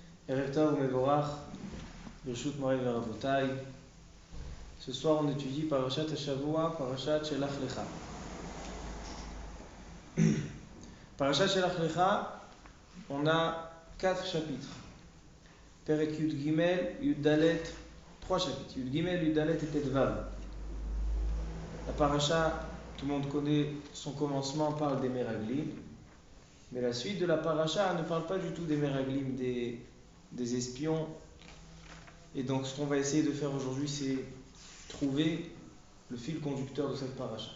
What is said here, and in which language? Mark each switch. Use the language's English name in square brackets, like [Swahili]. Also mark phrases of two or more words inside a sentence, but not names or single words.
[Hebrew] ערב טוב מבורך, ברשות מוריי ורבותיי. [French] Ce soir, on étudie [Hebrew] פרשת השבוע, [French] Parashat Shelach Lecha. Parashat Shelach Lecha, on a 4 chapitres. [Hebrew] פרק י"ג, י"ד, 3 chapitres. י"ג, י"ד et Tetvav. [French] La parasha, tout le monde connaît son commencement, parle des Meraglim. Mais la suite de la parasha ne parle pas du tout des Meraglim, des espions. Et donc, ce qu'on va essayer de faire aujourd'hui, c'est trouver le fil conducteur de cette parasha.